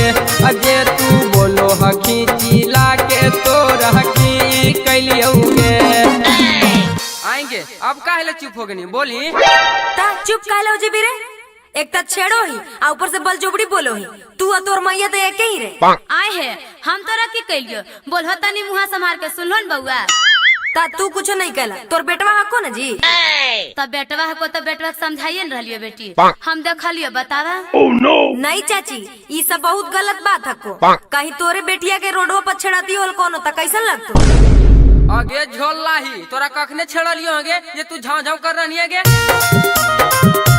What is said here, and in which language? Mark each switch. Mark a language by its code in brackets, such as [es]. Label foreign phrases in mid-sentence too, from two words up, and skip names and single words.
[mag] अजे तू बोलो हकी चिल्ला के तोरा की कैलियोगे? आएंगे अब काहे चुप हो गनी बोली? ता चुप काहे जी बिरे, एक ता छेड़ो ही आ ऊपर से बल जोबड़ी बोलो ही। तू और तोर मैया तो एक ही रे। आए है हम तोरा की कैलियो, बोलहो तनी मुंह संभाल के सुनलो न बउआ। ता तू कुछ नहीं कहला, तोर बेटवा हको ना जी? तब बेटवा को तो बेटवा समझाइए न रहलियो बेटी, हम देखलियो बतावा। नहीं चाची ये सब बहुत गलत बात हको। कहीं तोरे बेटिया के रोडवा पर छेड़ाती होल कोनो ता कैसन लगतो? आगे झोल लाही तोरा कखने छेड़लियो आगे जे तू झाव झाव कर रही है गे?